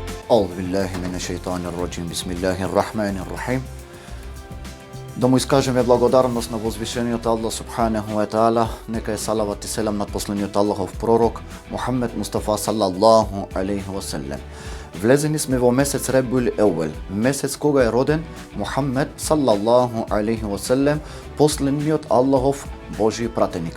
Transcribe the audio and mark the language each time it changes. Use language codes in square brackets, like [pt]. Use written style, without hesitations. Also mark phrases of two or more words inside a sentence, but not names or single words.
[ar] أعوذ بالله من الشيطان الرجيم بسم الله الرحمن الرحيم. [mk] Да му искажеме благодарност на возвишениот Аллах [ar] سبحانه وتعالى, [mk] нека е салават и селам над последниот Аллахов пророк Мухаммед Мустафа [ar] صلى الله عليه وسلم. [mk] Влезени сме во месец Ребиул Еуел, месец кога е роден Мухаммед [ar] صلى الله عليه وسلم, [mk] последниот Аллахов Божи пратеник.